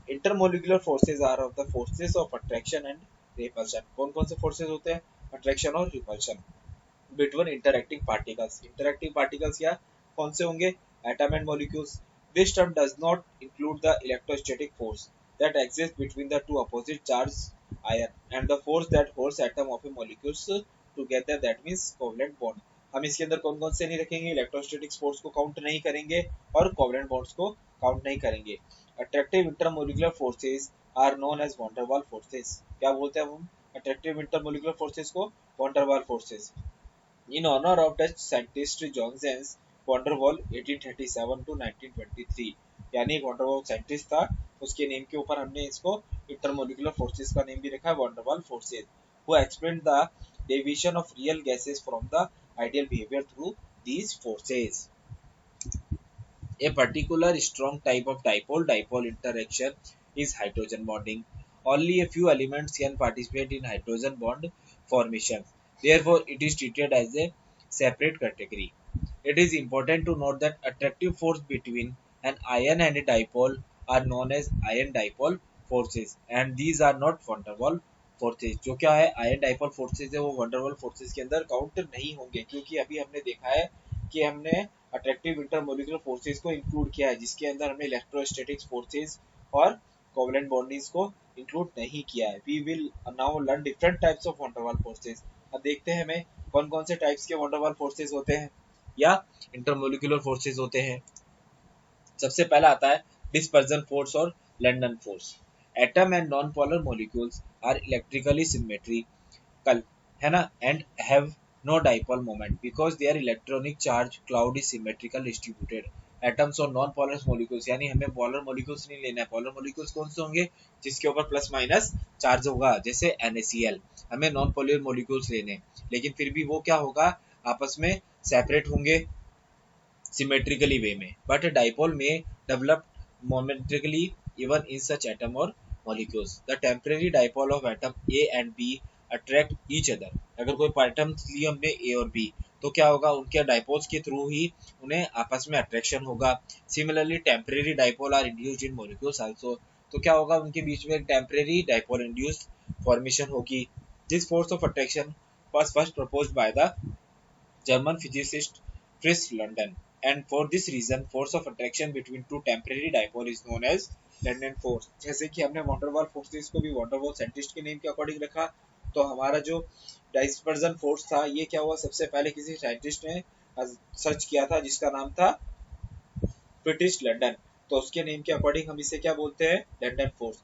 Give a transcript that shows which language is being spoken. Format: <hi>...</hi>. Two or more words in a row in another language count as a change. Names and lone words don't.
<en>intermolecular forces are of the forces of attraction and repulsion.</en> <hi>कौन कौन से फोर्सेस होते हैं, अट्रैक्शन और</hi> <en>repulsion between interacting particles. interacting particles</en> <hi>या कौन से होंगे,</hi> <en>atom and molecules. this term does not include the electrostatic force that exists between the two opposite charged ion and the force that holds atom of a molecules together, that means covalent bond.</en> <hi>हम इसके अंदर कौन कौन से नहीं रखेंगे,</hi> <en>electrostatic force</en> <hi>को काउंट नहीं करेंगे और</hi> <en>covalent bonds</en> <hi>को काउंट नहीं करेंगे।</hi> <en>attractive intermolecular forces are known as van der Waal forces.</en> <hi>क्या बोलते हैं हम</hi> <en>attractive intermolecular forces</en> <hi>को,</hi> <en>van der Waal forces. In honor of Dutch scientist Johannes van der Waal 1837 to 1923,</en> <hi>यानी van der Waal साइंटिस्ट था, उसके नेम के ऊपर हमने इसको</hi> <en>intermolecular forces</en> <hi>का नेम भी रखा है,</hi> <en>van der Waal forces, who explained the deviation of real gases from the ideal behavior through these forces. A particular strong type of dipole-dipole interaction is hydrogen bonding. Only a few elements can participate in hydrogen bond formation. Therefore, it is treated as a separate category. It is important to note that attractive force between an ion and a dipole are known as ion dipole forces, and these are not van der Waal forces.</en> <hi>जो क्या है,</hi> <en>ion dipole forces</en> <hi>है वो van der Waal फोर्सेज के अंदर काउंट नहीं होंगे, क्योंकि अभी हमने देखा है कि हमने</hi> <en>attractive intermolecular forces</en> <hi>को इंक्लूड किया है, जिसके अंदर हमने</hi> <en>electrostatic forces</en> <hi>और</hi> <en>covalent bondings</en> <hi>को इंक्लूड नहीं किया है।</hi> <en>we will now learn different types of van der Waal forces.</en> <hi>अब देखते हैं हमें कौन कौन से टाइप्स के van der Waal फोर्सेस होते हैं। या</hi> <en>intermolecular forces</en> <hi>होते हैं। सबसे पहला आता है</hi> <en>dispersion force</en> <hi>और लंडन फोर्स।</hi> <en>atom and non polar molecules are electrically symmetrical,</en> <hi>है ना,</hi> <en>and have no dipole moment because their electronic charge cloud is symmetrical distributed.</en> <hi>एटम्स और</hi> <en>non polar molecules,</en> <hi>यानी हमें</hi> <en>polar molecules</en> <hi>नहीं लेना है।</hi> <en>polar molecules</en> <hi>कौन से होंगे? जिसके ऊपर</hi> <en>plus minus charge</en> <hi>होगा, जैसे NaCl। हमें</hi> <en>non polar molecules</en> <hi>लेने हैं, लेकिन फिर भी वो क्या होगा, आपस में सेपरेट होंगे</hi> <en>symmetrically way</en> <hi>में,</hi> <en>but a dipole may develop momentarily even in such atom or molecules. The temporary dipole of atom A and B attract each other.</en> <hi>अगर कोई एटम लिए हमने A और B, तो क्या होगा, उनके डाइपोल्स के थ्रू ही उन्हें आपस में अट्रैक्शन होगा।</hi> <en>similarly temporary dipole are induced in molecules also,</en> <hi>तो क्या होगा, उनके बीच में एक</hi> <en>temporary dipole induced formation</en> <hi>होगी।</hi> <en>this force of attraction was first proposed by the German physicist Fritz London, and for this reason force of attraction between two temporary dipole is known as London force।</en> <hi>जैसे कि हमने वॉन्डरवॉल फोर्सेस को भी वॉन्डरवॉल साइंटिस्ट के नेम के अकॉर्डिंग रखा, तो हमारा जो</hi> <en>dispersion force</en> <hi>था ये क्या हुआ, सबसे पहले किसी साइंटिस्ट ने सर्च किया था जिसका नाम था ब्रिटिश लंदन, तो उसके नेम के अकॉर्डिंग हम इसे क्या बोलते हैं, लंदन फोर्स।</hi>